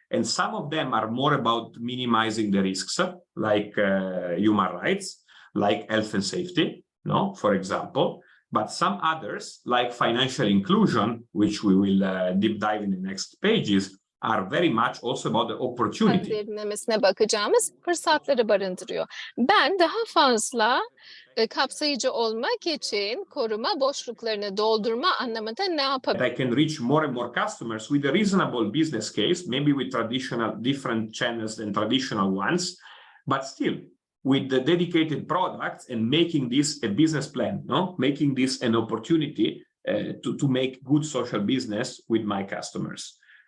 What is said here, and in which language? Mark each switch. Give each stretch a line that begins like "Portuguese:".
English: And some of them are more about minimizing the risks, like human rights, like health and safety. no, for example. But some others, like financial inclusion, which we will deep dive in the next pages, are very much also about the opportunity.
Turkish: Derinlemesine bakacağımız fırsatları barındırıyor. Ben daha fazla kapsayıcı olmak için koruma boşluklarını doldurma anlamında ne yapabilirim?
English: I can reach more and more customers with a reasonable business case, maybe with different channels than traditional ones, but still with the dedicated products and making this a business plan, no? Making this an opportunity to make good social business with my customers.